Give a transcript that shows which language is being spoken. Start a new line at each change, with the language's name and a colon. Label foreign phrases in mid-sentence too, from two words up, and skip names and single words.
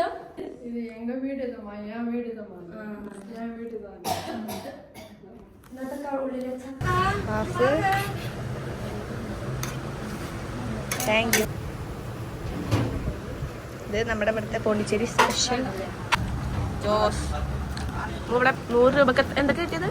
Tamil: இது எங்க வீடு தான், என் வீடு தான், என் வீடு தான்.
English: thank you.
Malayalam: ഇത് നമ്മുടെ ഇവിടുത്തെ പോണ്ടിച്ചേരി സ്പെഷ്യൽ ജോസ്. ഇവിടെ 100 രൂപക്ക് എന്തൊക്കെ കിട്ടിയത്?